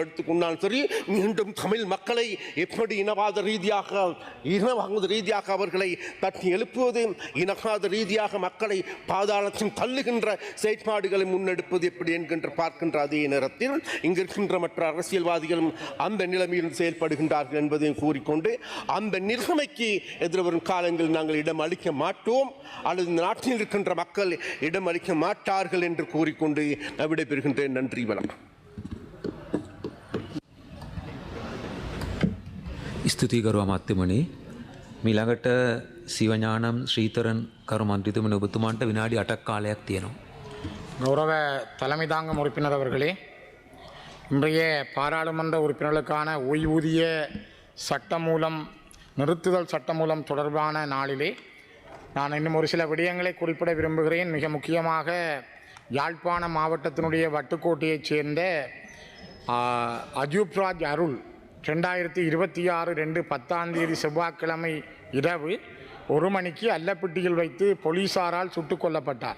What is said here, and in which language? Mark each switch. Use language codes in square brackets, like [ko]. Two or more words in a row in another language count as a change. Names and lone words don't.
[ta] எடுத்துக்கொண்டாலும் சரி, மீண்டும் தமிழ் மக்களை எப்படி இனவாத ரீதியாக அவர்களை தட்டி எழுப்புவது, இனவாத ரீதியாக மக்களை தள்ளுகின்ற செயற்பாடுகளை முன்னெடுப்பது எப்படி என்கின்ற பார்க்கின்ற அதே நேரத்தில் இங்கு இருக்கின்ற மற்ற அரசியல்வாதிகளும் அந்த நிலைமையில் செயல்படுகின்றார்கள் என்பதையும் கூறிக்கொண்டு, அந்த நிலைமைக்கு எதிர்வரும் காலங்களில் நாங்கள் இடம் அளிக்க மாட்டோம் அல்லது இந்த நாட்டில் இருக்கின்ற மக்கள் இடம் அளிக்க மாட்டார்கள் என்று கூறிக்கொண்டு விடைபெறுகின்றேன். நன்றி, வணக்கம். [si] ස්තුතියි ගරු අමාත්‍යමනි. මීළඟට සිවඥානම් ශ්‍රීතරන් කරු මන්ත්‍රීතුමනි, ඔබතුමාන්ට විනාඩි 8ක් කාලයක් තියෙනවා. [ta] கௌரவ தலைமை தாங்கும் உறுப்பினர் அவர்களே, இன்றைய பாராளுமன்ற உறுப்பினர்களுக்கான ஓய்வூதிய சட்டமூலம் நிறுத்துதல் சட்டமூலம் தொடர்பான நாளிலே நான் இன்னும் ஒரு சில விடயங்களை குறிப்பிட விரும்புகிறேன். மிக முக்கியமாக யாழ்ப்பாண மாவட்டத்தினுடைய வட்டுக்கோட்டையைச் சேர்ந்த அஜூப்ராஜ் அருள் 2026 2/10 செவ்வாய்க்கிழமை இரவு 1 மணிக்கு அல்லப்பட்டியில் வைத்து போலீசாரால் சுட்டுக் கொல்லப்பட்டார்.